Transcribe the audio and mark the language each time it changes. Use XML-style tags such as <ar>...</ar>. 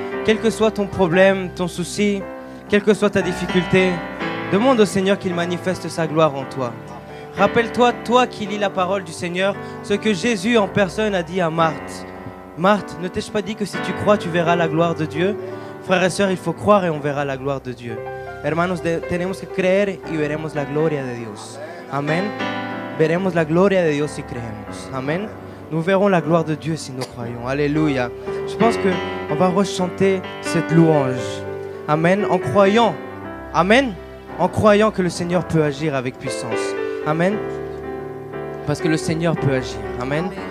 <fr>Quel que soit ton problème, ton souci, quelle que soit ta difficulté, demande au Seigneur qu'il manifeste sa gloire en toi. Rappelle-toi, toi qui lis la parole du Seigneur, ce que Jésus en personne a dit à Marthe. Marthe, ne t'ai-je pas dit que si tu crois, tu verras la gloire de Dieu? Frères et sœurs, il faut croire et on verra la gloire de Dieu.</fr> <es>Hermanos, tenemos que creer y veremos la gloria de Dios. Amen. Veremos la gloria de Dios si creemos. Amen.</es> <fr>Nous verrons la gloire de Dieu si nous croyons. Alléluia. Je pense qu'on va rechanter cette louange. Amen. En croyant. Amen. En croyant que le Seigneur peut agir avec puissance. Amen. Parce que le Seigneur peut agir. Amen.</fr>